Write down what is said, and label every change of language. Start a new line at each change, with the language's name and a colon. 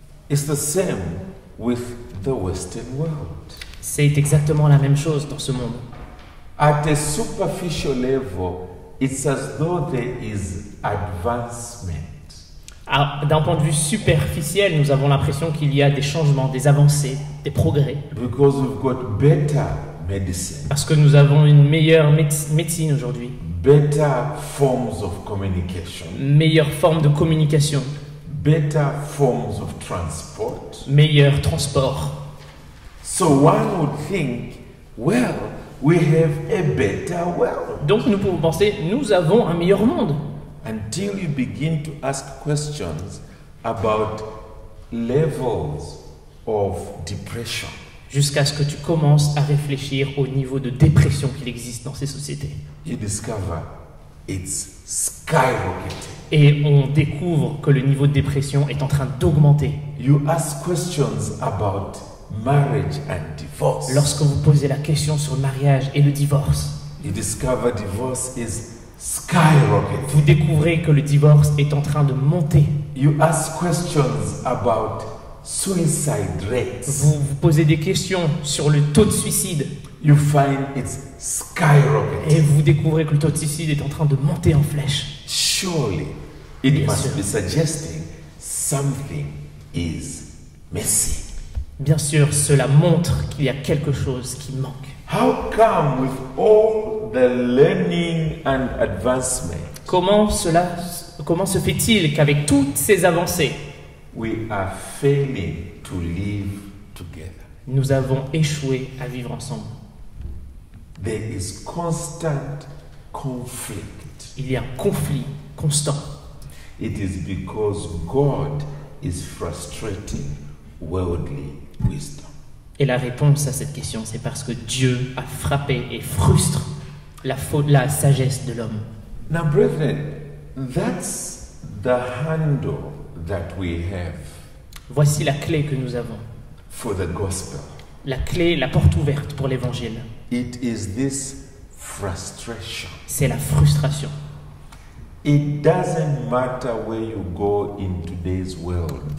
English: It's the same with the Western world.
French: C'est exactement la même chose dans ce monde.
English: At a superficial level, it's as though there is advancement.
French: D'un point de vue superficiel, nous avons l'impression qu'il y a des changements, des avancées, des progrès.
English: Because we've got better medicine,
French: Parce que nous avons une meilleure médecine aujourd'hui,
English: better forms of communication,
French: meilleure forme de communication,
English: better forms of transport.
French: meilleur transport.
English: So one would think, well, we have a better world.
French: Donc nous pouvons penser, nous avons un meilleur monde.
English: Until you begin to ask questions about levels of depression.
French: Jusqu'à ce que tu commences à réfléchir au niveau de dépression qu'il existe dans ces sociétés.
English: You discover it's skyrocketing.
French: Et on découvre que le niveau de dépression est en train d'augmenter.
English: You ask questions about marriage and divorce.
French: Lorsque vous posez la question sur le mariage et le divorce,
English: You discover divorce is skyrocketing.
French: vous découvrez que le divorce est en train de monter.
English: You ask questions about suicide rates.
French: Vous posez des questions sur le taux de suicide
English: You find it's skyrocketing.
French: et vous découvrez que le taux de suicide est en train de monter en flèche.
English: Surely, it
French: Bien
English: must
French: sûr.
English: be suggesting something is missing.
French: Bien sûr, cela montre qu'il y a quelque chose qui manque.
English: How come with all the learning and advancement,
French: Comment se fait-il qu'avec toutes ces avancées,
English: we are failing to live together?
French: nous avons échoué à vivre ensemble?
English: There is constant conflict.
French: Il y a un conflit constant.
English: It is because God is frustrating worldly wisdom.
French: Et la réponse à cette question, c'est parce que Dieu a frappé et frustre la sagesse de l'homme.
English: Now, brethren, that's the handle that we have
French: Voici la clé que nous avons.
English: for the gospel.
French: La clé, la porte ouverte pour l'évangile.
English: It is this frustration.
French: C'est la frustration.
English: It doesn't matter where you go in today's world,